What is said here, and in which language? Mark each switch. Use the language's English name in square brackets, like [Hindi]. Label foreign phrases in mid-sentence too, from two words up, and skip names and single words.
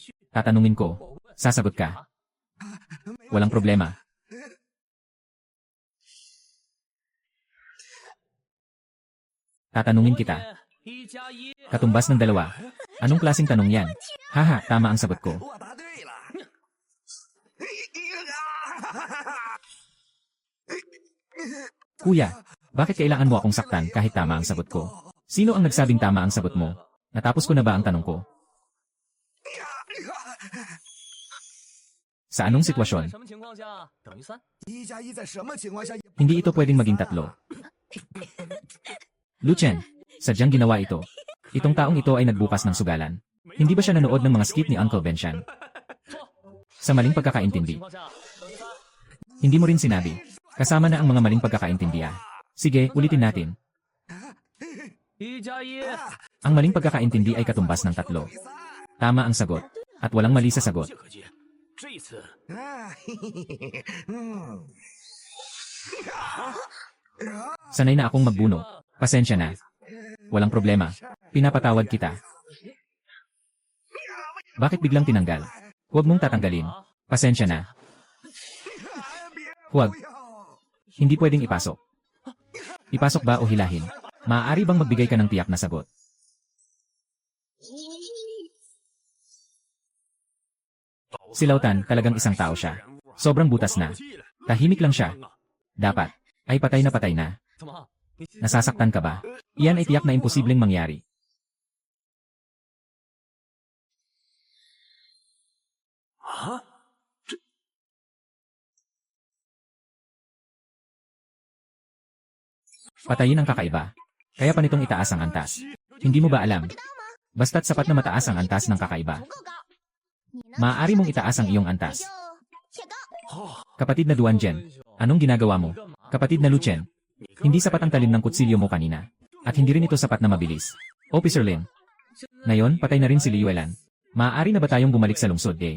[Filipino] Tatanungin ko. Sasagot ka. Walang problema. Tatanungin kita. Katumbas ng 2. Anong klaseng tanong yan? Haha, tama ang sagot ko. [Chinese] 我答对了。 [Filipino] Kuya, bakit kailangan mo akong saktan kahit tama ang sagot ko? Sino ang nagsabing tama ang sagot mo? Natapos ko na ba ang tanong ko? Sa anong sitwasyon? [Chinese] 什么情况下等于3？ 1加1在什么情况下也 [Filipino] Hindi ito pwedeng maging 3. Luchen, sadyang ginawa ito. Itong taong ito ay nagbukas ng sugalan. Hindi ba siya nanood ng mga skit ni Uncle Benshan? Sa maling pagkakaintindi. Hindi mo rin sinabi. Kasama na ang mga maling pagkakaintindi ah. Sige, ulitin natin. [Chinese] 1加1， [Filipino] Ang maling pagkakaintindi ay katumbas ng 3. Tama ang sagot. At walang mali sa sagot. [Chinese] 这可接。这一次，啊，嘿嘿嘿嘿，嗯， [Filipino] Sanay na akong magbuno. Pasensya na. Walang problema. Pinapatawad kita. Bakit biglang tinanggal? Huwag mong tatanggalin. Pasensya na. Huwag. Hindi pwedeng ipasok. Ipasok ba o hilahin? Maaari bang magbigay ka ng tiyak na sagot? Si Lautan, talagang isang tao siya. Sobrang butas na. Tahimik lang siya. Dapat. Ay patay na. [Chinese] 怎么？你现在 [Filipino] Nasasaktan ka ba? Iyan ay tiyak na imposibleng mangyari. Patayin ang kakaiba. Kaya pa nitong itaas ang antas. Hindi mo ba alam? Basta't sapat na mataas ang antas ng kakaiba. [Chinese] 不够高，你呢？ [Filipino] Maaari mong itaas ang iyong antas. [Chinese] 就且高。 [Filipino] Kapatid na Duanjen, anong ginagawa mo? Kapatid na Luchen, hindi sapat ang talim ng kutsilyo mo kanina. At hindi rin ito sapat na mabilis. Officer Lin. Ngayon, patay na rin si Liuelan. Maaari na ba tayong bumalik sa lungsod eh?